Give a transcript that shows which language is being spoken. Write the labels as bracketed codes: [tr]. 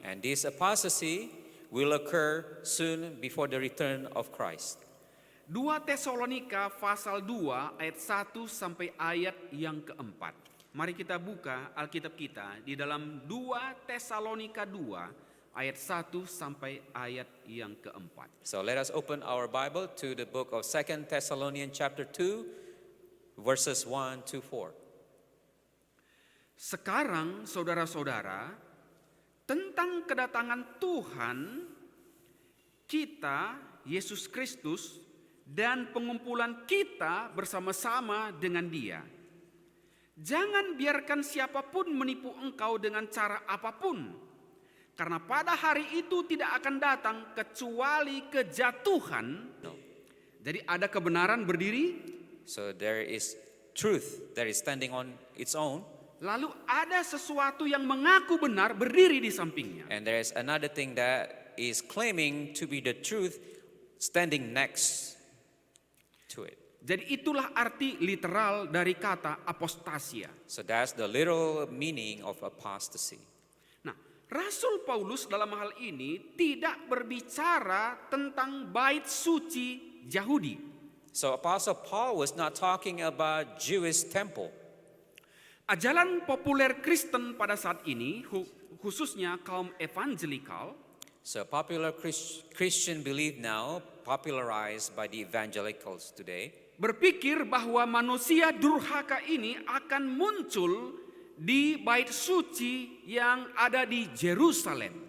[en] And this apostasy will occur soon before the return of Christ. [id] 2 Tesalonika pasal 2 ayat 1 sampai ayat yang keempat. Mari kita buka Alkitab kita di dalam 2 Tesalonika 2 ayat 1 sampai ayat yang keempat. [en] So let us open our Bible to the book of 2 Thessalonians chapter 2 verses 1 to 4. [id] Sekarang saudara-saudara, tentang kedatangan Tuhan kita, Yesus Kristus, dan pengumpulan kita bersama-sama dengan Dia. Jangan biarkan siapapun menipu engkau dengan cara apapun, karena pada hari itu tidak akan datang kecuali kejatuhan. Jadi ada kebenaran berdiri, [en] So there is truth that is standing on its own, [id] lalu ada sesuatu yang mengaku benar berdiri di sampingnya. [en] and there is another thing that is claiming to be the truth standing next to it. [id] Jadi itulah arti literal dari kata apostasia. [en] So that's the literal meaning of apostasy. [id] Nah, Rasul Paulus dalam hal ini tidak berbicara tentang bait suci Yahudi. [en] So Apostle Paul was not talking about Jewish temple. [id] Ajaran populer Kristen pada saat ini, khususnya kaum evangelikal, [en] So popular Christian belief now, popularized by the evangelicals today, [id] berpikir bahwa manusia durhaka ini akan muncul di bait suci yang ada di Jerusalem.